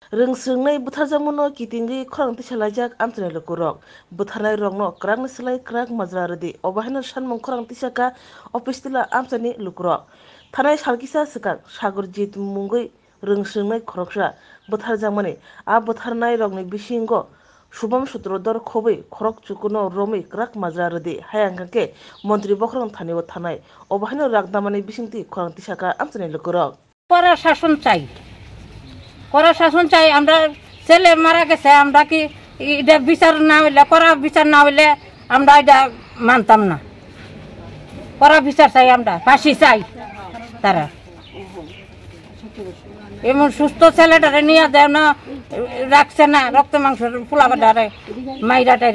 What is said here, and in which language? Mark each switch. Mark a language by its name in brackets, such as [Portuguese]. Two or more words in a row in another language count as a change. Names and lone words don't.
[Kok Borok] Rungsrungnai butarjamuno kitingi khorang tisalajak amtune lukurok butarnai rongno krang nislai krang majraradi obahina shanmung khorang tisaka office tila amchani lukurok thanai salkisa sikak sagurjit mungui rungsrungnai khoroksa butarjamani a butarnai rongni bisingo Subham Sutrodor Khobai Khorok Chukuno Romi Krak Majraradi Hayangke Montri Bokrong Thaniwa Thanai Obahino Ragdamani Bisingti Khorang Tisaka Amchani Lukurok [Bangla] Kora শাসন চাই আমরা ছেলে মারা গেছে আমরা কি এটা বিচার না হইলে করা বিচার না হইলে আমরা এটা মানতাম না করা বিচার চাই আমরা ফাঁসি চাই তারা এমন সুস্থ ছেলেটারে নিয়ে দেয় না রাখছে না রক্ত মাংস পোলাবাটারে মাইরা টাইরা